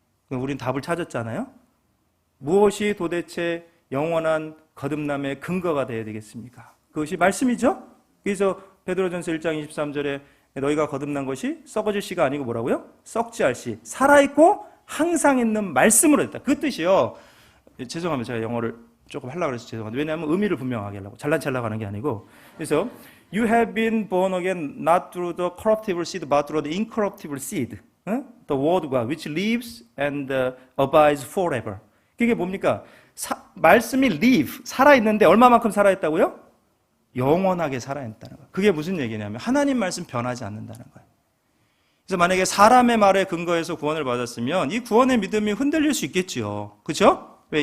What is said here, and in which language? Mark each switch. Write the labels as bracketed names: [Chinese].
[Korean] 우린 답을 찾았잖아요. 무엇이 도대체 영원한 거듭남의 근거가 되어야 되겠습니까? 그것이 말씀이죠. 그래서 베드로전서 1장 23절에 너희가 거듭난 것이 썩어질 씨가 아니고 뭐라고요? 썩지 않을 씨, 살아있고 항상 있는 말씀으로 됐다. 그 뜻이요. 죄송합니다. 제가 영어를 조금 하려고 해서 죄송한데, 왜냐하면 의미를 분명하게 하려고, 잘난 하는 게 아니고. 그래서 [English] You have been born again not through the corruptible seed but through the incorruptible seed, the word of God which lives and abides forever. [Korean] 그게 뭡니까? 말씀이 live, 살아있는데 얼마만큼 살아있다고요? 영원하게 살아있다는 거예요. 그게 무슨 얘기냐면 하나님 말씀 변하지 않는다는 거예요. 그래서 만약에 사람의 말에 근거해서 구원을 받았으면 이 구원의 믿음이 흔들릴 수 있겠지요. 그렇죠? 왜?